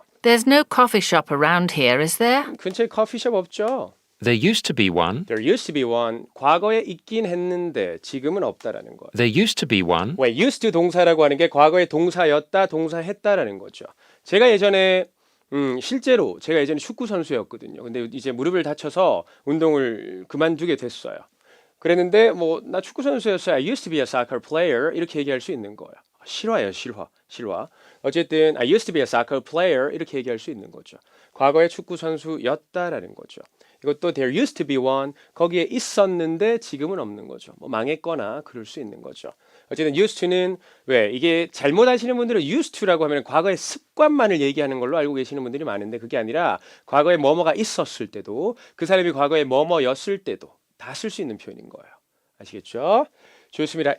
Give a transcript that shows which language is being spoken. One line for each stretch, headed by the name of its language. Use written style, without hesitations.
English: There's no coffee shop around here, is there?
Korean: 근처에 커피숍 없죠?
English: There used to be one. There used to be one.
Korean: 과거에 있긴 했는데 지금은 없다라는 거예요.
English: There used to be one.
Korean: 왜 used to 동사라고 하는 게 과거의 동사였다, 동사했다라는 거죠. 제가 예전에 실제로 제가 예전에 축구 선수였거든요. 근데 이제 무릎을 다쳐서 운동을 그만두게 됐어요. 그랬는데 뭐 나 축구 선수였어요.
English: I used to be a soccer player
Korean: 이렇게 얘기할 수 있는 거예요. 실화예요, 실화. 어쨌든
English: I used to be a soccer player
Korean: 이렇게 얘기할 수 있는 거죠. 과거의 축구 선수였다라는 거죠. 이것도
English: there used to be one
Korean: 거기에 있었는데 지금은 없는 거죠. 뭐 망했거나 그럴 수 있는 거죠. 어쨌든 used to는 왜 이게 잘못 아시는 분들은 used to라고 하면 과거의 습관만을 얘기하는 걸로 알고 계시는 분들이 많은데 그게 아니라 과거에 뭐뭐가 있었을 때도 그 사람이 과거에 뭐뭐였을 때도 다 쓸 수 있는 표현인 거예요. 아시겠죠? 좋습니다.